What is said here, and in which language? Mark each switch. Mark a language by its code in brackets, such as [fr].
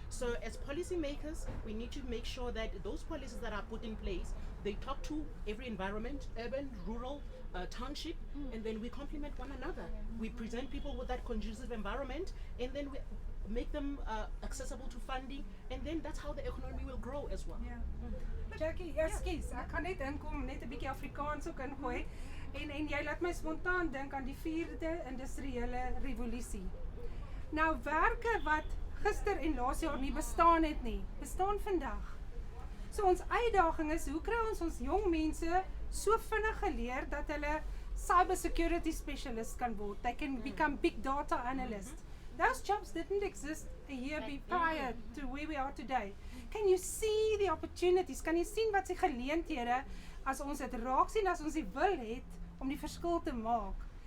[en] So as policymakers, we need to make sure that those policies that are put in place, they talk to every environment, urban, rural, township, and then we complement one another. We present people with that conducive environment, and then we make them accessible to funding, and then that's how the economy will grow as well. Yeah. [af] Jackie, ekskuus, ek gaan net inkom net 'n bietjie Afrikaans ook ingooi. En jy laat my spontaan dink aan die 4de industriële revolusie. Nou werke wat gister en laas jaar nie bestaan het nie, bestaan vandag. So ons uitdaging is, hoe kry ons jong mense so vinnig geleer dat hulle cyber security specialist kan word. [en] They can become big data analysts. Those jobs didn't exist a year prior to where we are today. Can you see the opportunities? [af] Kan jy sien wat se geleenthede as ons dit raak sien, as ons die wil het om die verskil te maak?